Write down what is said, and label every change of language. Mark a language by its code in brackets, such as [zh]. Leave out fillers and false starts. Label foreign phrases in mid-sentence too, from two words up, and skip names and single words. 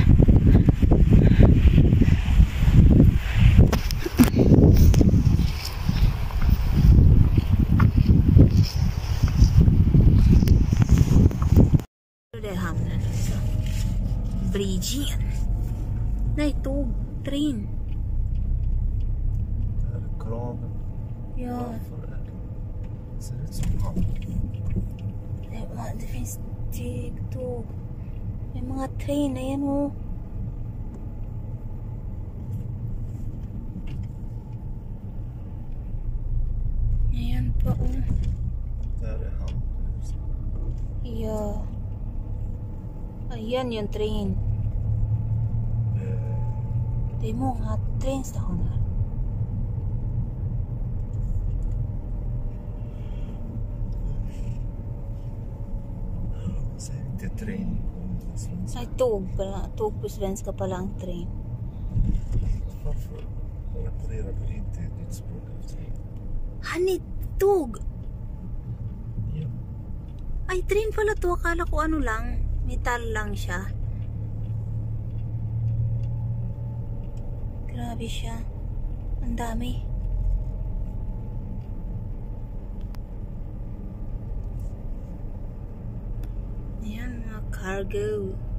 [tl] Bridge yan. Na ito, train. [sv] Kranen. Ja. Ser ut som hamn. Det finns tåg. [tl] May mga train. Ayan o. Ayan pa o. [sv] Där är hamnhuset. Ja. [tl] Ayan yung train. [sv] Det är många trainstationer. Säg inte train på svenska. [tl] Ay, tåg pala. [sv] Tåg på svenska [tl] pala ang train. [sv] Varför reparerar du inte ditt språk efter det? Han är tåg. Ja. [tl] Ay, train pala to. Akala ko ano lang. Metal lang siya. Grabe siya. Ang dami. Ayan, mga cargo.